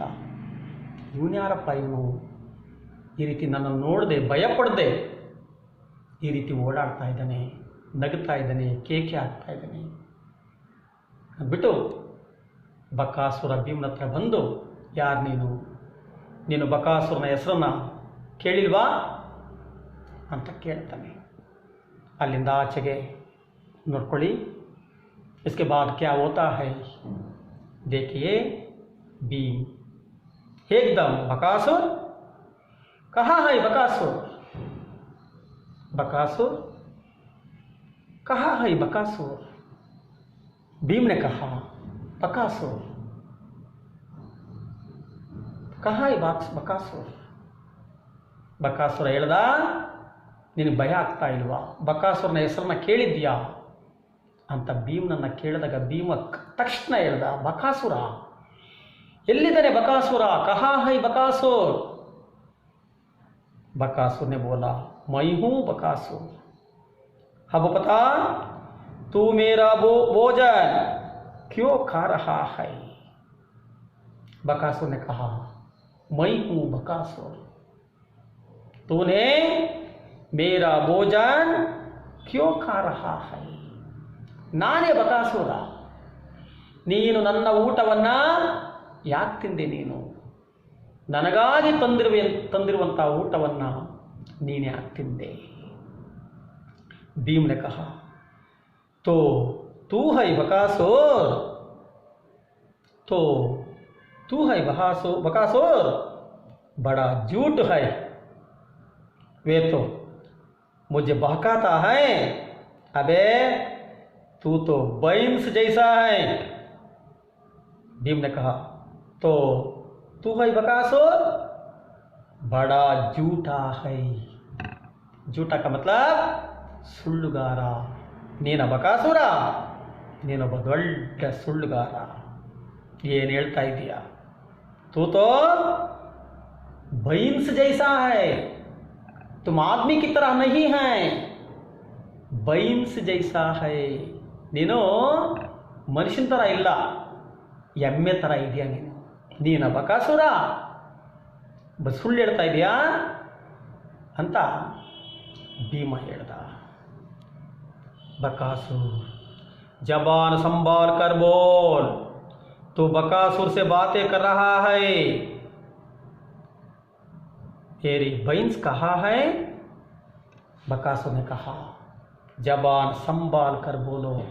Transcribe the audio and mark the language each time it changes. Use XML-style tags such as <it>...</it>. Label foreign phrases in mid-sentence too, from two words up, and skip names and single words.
<kn>ಇವನ್ಯಾರಪ್ಪ ಇವನು ಈ ರೀತಿ ನನ್ನನ್ನು ನೋಡದೆ ಭಯಪಡದೆ ಈ ರೀತಿ ಓಡಾಡ್ತಾ ಇದ್ದಾನೆ, ನಗ್ತಾ ಇದ್ದಾನೆ, ಕೇಕೆ ಹಾಕ್ತಾ ಇದ್ದಾನೆ. ಅಂದ್ಬಿಟ್ಟು ಬಕಾಸುರ ಭೀಮನ ಹತ್ರ ಬಂದು, ಯಾರು ನೀನು ಬಕಾಸುರನ ಹೆಸರನ್ನ ಕೇಳಿಲ್ವಾ ಅಂತ ಕೇಳ್ತಾನೆ. ಅಲ್ಲಿಂದ ಆಚೆಗೆ ನೋಡ್ಕೊಳ್ಳಿ.</kn> <hi>इसके बाद क्या होता है देखिए। भीम एकदम बकासुर, कहाँ है बकासुर, बकासुर कहाँ है बकासुर। भीम ने कहा, बकासुर कहाँ है बकासुर।</hi> <kn>ಬಕಾಸುರ ಹೇಳ್ದ, ನಿನಗೆ ಭಯ ಆಗ್ತಾ ಇಲ್ವಾ, ಬಕಾಸುರನ ಹೆಸರನ್ನ ಕೇಳಿದ್ಯಾ ಅಂತ ಭೀಮನನ್ನು ಕೇಳಿದಾಗ ಭೀಮ ತಕ್ಷಣ ಹೇಳ್ದ, ಬಕಾಸುರ ಎಲ್ಲಿದ್ದಾನೆ ಬಕಾಸುರ,</kn> <hi>कहाँ है बकासुर। बकासुर ने बोला, मैं हूं बकासुर, अब पता तू मेरा भोजन क्यों खा रहा है। बकासुर ने कहा, मैं हूं बकासुर, तूने मेरा भोजन क्यों खा रहा है।</hi> <kn>ನಾನೇ ಬಕಾಸುರ, ನೀನು ನನ್ನ ಊಟವನ್ನು ಯಾಕೆ ತಿಂದೆ, ನೀನು ನನಗಾಗಿ ತಂದಿರುವಂಥ ಊಟವನ್ನು ನೀನು ಯಾಕೆ ತಿಂದೆ।</kn> <hi>ಭೀಮ್ ने कहा, तो तू है बकासुर, तो तू है बकासुर, बड़ा झूठ है, वे तो मुझे बहकाता है, अबे तू तो बैंस जैसा है। भीम ने कहा, तो तू है बकासुर, बड़ा झूठा है। झूठा का मतलब</hi> <kn>ಸುಳ್ಳುಗಾರ, ನೀನ ಬಕಾಸುರ, ನೀನೊಬ್ಬ ದೊಡ್ಡ ಸುಳ್ಳುಗಾರ, ಏನು ಹೇಳ್ತಾ ಇದೀಯ।</kn> <hi>तू तो बैंस जैसा है, तुम आदमी की तरह नहीं है, बैंस जैसा है,</hi> <kn>ನೀನು ಮನುಷ್ಯನ ಥರ ಇಲ್ಲ, ಎಮ್ಮೆ ಥರ ಇದೆಯಾ ನೀನು ಬಕಾಸುರ, ಸುಳ್ಳು ಹೇಳ್ತಾ ಇದೆಯಾ ಅಂತ ಭೀಮ ಹೇಳ್ದ।</kn> <hi>बकासुर जबान संभाल कर बोल, तो बकासुर से बातें कर रहा है, तेरी बैंस कहाँ है। बकासुर ने कहा, जबान संभाल कर बोलो।</hi>